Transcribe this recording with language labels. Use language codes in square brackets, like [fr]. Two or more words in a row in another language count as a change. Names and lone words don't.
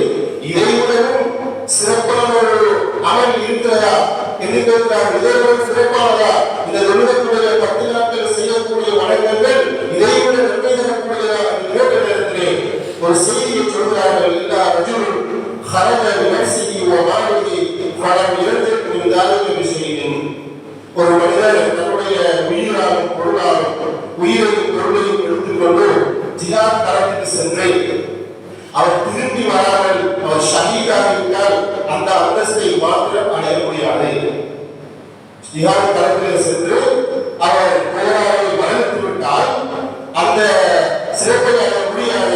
[ta] இதை விடவும் சிறப்பான ஒரு அமல் இருக்கிறதா என்று கேட்கிறார்கள். இதை விட சிறப்பானதா? இந்த உலகத்துடைய 10 நாட்கள் செய்யக்கூடிய வணக்கங்கள் இதை விட நன்மை தரக்கூடியதா என்று கேட்ட நேரத்திலே ஒரு செய்தியை சொல்கிறார்கள். [ar] إلا رجل خرج بنفسه وماله فلم يرجع من ذلك بشيء. [ta] ஒரு மனிதர் தன்னுடைய உயிராலும் பொருளாலும் உயிரையும் பொருளையும் எடுத்துக்கொண்டு ஜிஹாத் களத்துக்கு சென்று அவர் திரும்பி வராமல் அவர் ஷஹீதாகிவிட்டால் அந்த அந்தஸ்தை மாத்திரம் அடைய முடியாது. ஜிஹாத் களத்தில் சென்று அவர் போராடி மரணித்து விட்டால் அந்த சிறப்பை அடைய முடியாது.